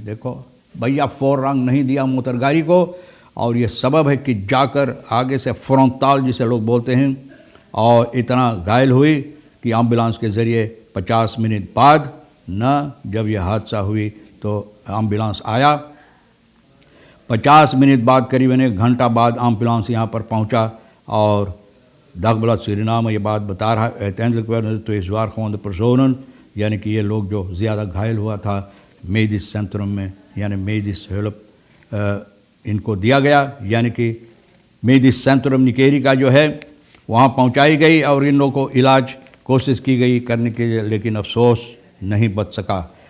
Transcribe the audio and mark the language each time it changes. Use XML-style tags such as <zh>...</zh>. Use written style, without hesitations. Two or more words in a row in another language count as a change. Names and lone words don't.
<hns>देखो भैया 4 रंग नहीं दिया मोटर गाड़ी को और ये सबब है कि जाकर आगे से फ्रंटाल जिसे लोग बोलते हैं और इतना घायल हुई कि एम्बुलेंस के ज़रिए 50 मिनट बाद न जब यह हादसा हुई तो एम्बुलेंस आया। 50 मिनट बाद करीबन 1 घंटा बाद एम्बुलेंस यहाँ पर पहुँचा और Dagblad Suriname ये बात बता रहा है।</hns> <nl>uiteindelijk werden er 2 zwaargewonde personen</nl> <hns>यानी कि ये लोग जो ज़्यादा घायल हुआ था</hns> <nl>medisch centrum</nl> <hns>में यानी</hns> <nl>medische hulp</nl> <hns>इनको दिया गया यानी कि</hns> <nl>medisch centrum</nl> <hns>निकेरी का जो है वहाँ पहुँचाई गई और इन लोगों को इलाज कोशिश की गई करने के लिए लेकिन अफसोस नहीं बच सका।</hns>